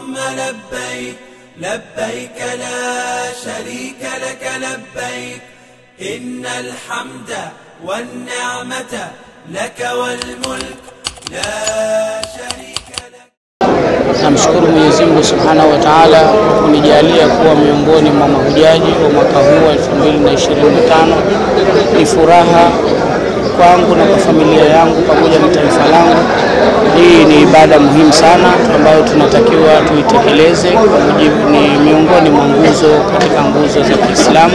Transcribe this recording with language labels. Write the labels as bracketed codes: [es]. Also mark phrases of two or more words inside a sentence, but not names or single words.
[ar] لبيك لبيك لا شريك لك لبيك إن الحمد والنعمة لك والملك لا شريك لك. [sw] Namshukuru Mwenyezi Mungu [ar] سبحانه وتعالى [sw] kwa kunijalia kuwa miongoni mwa mahujaji wa mwaka huu 2025. Ni furaha kwangu na kwa familia yangu pamoja na taifa langu. Hii ni ibada muhimu sana ambayo tunatakiwa tuitekeleze, ni miongoni mwa nguzo katika nguzo za Kiislamu.